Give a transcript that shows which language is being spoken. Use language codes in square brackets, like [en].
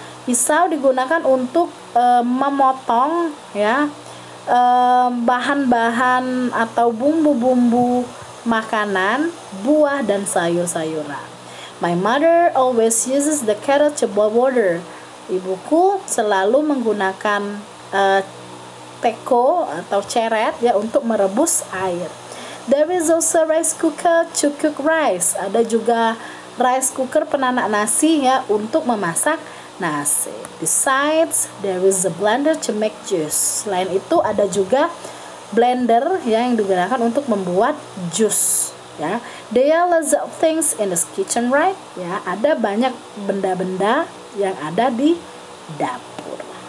[id] Pisau digunakan untuk memotong, ya, bahan-bahan atau bumbu-bumbu makanan, buah, dan sayur-sayuran. [en] My mother always uses the kettle to boil water. [id] Ibuku selalu menggunakan teko atau ceret, ya, untuk merebus air. [en] There is also rice cooker to cook rice. [id] Ada juga rice cooker penanak nasi, ya, untuk memasak nasi. [en] Besides, there is a blender to make juice. [id] Selain itu ada juga blender ya yang digunakan untuk membuat jus ya. [en] There are lots of things in this kitchen, right? [id] Ya, ada banyak benda-benda yang ada di dapur.